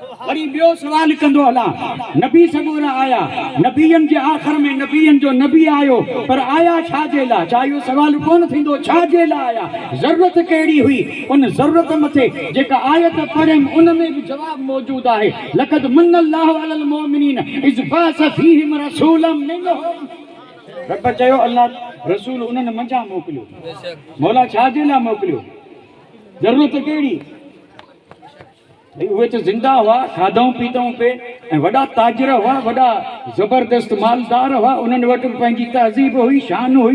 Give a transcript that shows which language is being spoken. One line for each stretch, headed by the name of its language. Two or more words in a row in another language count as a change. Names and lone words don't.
Sindhi: वरी ॿियो सवाल कंदो हलां नबी सगोरा आया नबीयनि जे आख़िर में नबीयनि जो नबी आयो पर आया छा जे लाइ छा इहो सवाल कोन थींदो छा जे लाइ आया ज़रूरत कहिड़ी हुई उन ज़रूरत मथे जेका आयत पढ़ियमि उन में बि जवाबु मौजूदु आहे
Arabic: لقد من الله على المؤمنين إذ بعث فيهم رسولا منهم
Sindhi: रब चयो अल्लाह रसूल उन्हनि मंझां मोकिलियो मौला छा जे लाइ मोकिलियो ज़रूरत कहिड़ी भई उहे त ज़िंदा हुआ खाधऊं पीतऊं पे ऐं वॾा ताजर हुआ वॾा ज़बरदस्त मालदार हुआ उन्हनि वटि पंहिंजी तहज़ीब हुई शान हुई